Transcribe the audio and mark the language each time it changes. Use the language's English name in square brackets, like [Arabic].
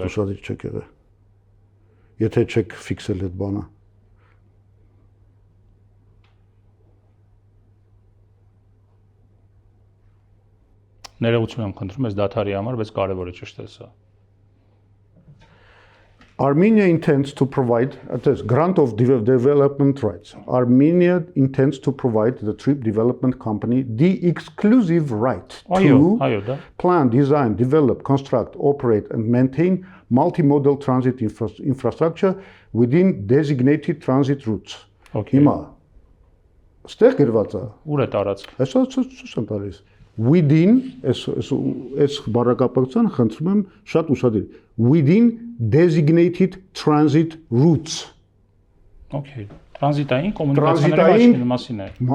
[Armenian] Հաստատ ուշադրի չեք եղել։ Եթե չեք ֆիքսել այդ բանը։ Ներողություն եմ խնդրում, ես դաթարի համար, բայց կարևոր է ճշտել սա։ [English] Armenia intends to provide grant of development rights. Armenia intends to provide the Trip Development Company the exclusive right to plan, design, develop, construct, operate and maintain multimodal transit infrastructure within designated transit routes. [Armenian] Հիմա ստեղ գրված է։ Ուր է տարածք։ Այսօր ցույց եմ տալիս։ Within այս բառակապակցության խնդրում եմ շատ ուշադրի [English] within designated transit routes [Armenian] Okay տրանզիտային կոմունիկացիաների մասին է